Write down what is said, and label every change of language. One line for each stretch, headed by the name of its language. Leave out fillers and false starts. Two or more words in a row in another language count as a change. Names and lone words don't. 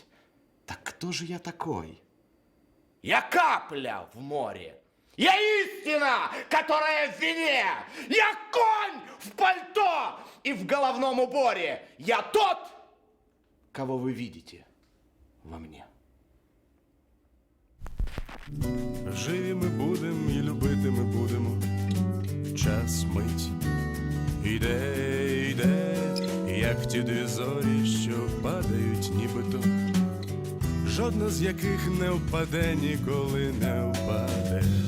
Russian: Так кто же я такой? Я капля в море. Я истина, которая в вине. Я конь в пальто и в головном уборе. Я тот, кого вы видите во мне.
Ukrainian: Живі ми будем і любити ми будемо. Час мить іде, іде, як ті дві зорі, що падають нібито. Жодна з яких не впаде, ніколи не впаде.